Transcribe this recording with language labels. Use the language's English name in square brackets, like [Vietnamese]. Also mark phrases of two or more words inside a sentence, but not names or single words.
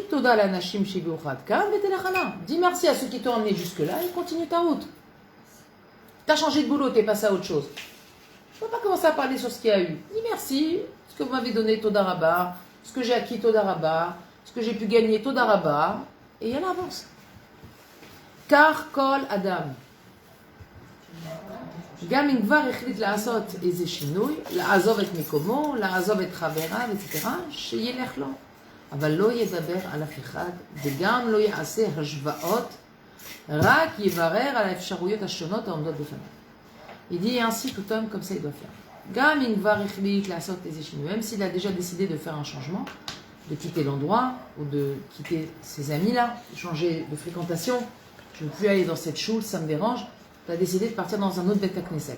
[French] Dis merci à ceux qui t'ont emmené jusque-là et continue ta route. Tu as changé de boulot, tu es passé à autre chose. Tu ne vas pas commencer à parler sur ce qu'il y a eu. Dis merci, ce que vous m'avez donné, [Hebrew] תודה רבה, [French] ce que j'ai acquis, [Hebrew] תודה רבה, [French] ce que j'ai pu gagner, [Hebrew] תודה רבה, [French] et elle avance. [Hebrew] Car כל אדם. גם אם כבר החליט לעשות איזה שינוי, לעזוב את מקומו, לעזוב את חבריו, etc., שילך לו. אבל לא ידבר על אף אחד, וגם לא יעשה השוואות, רק יברר על האפשרויות השונות העומדות בפניו. [French] Il dit ainsi tout homme comme ça il doit faire. Même s'il a déjà décidé de faire un changement, de quitter l'endroit ou de quitter ses amis-là, de changer de fréquentation, je ne veux plus aller dans cette choule, ça me dérange, tu as décidé de partir dans un autre [Hebrew] בית כנסת.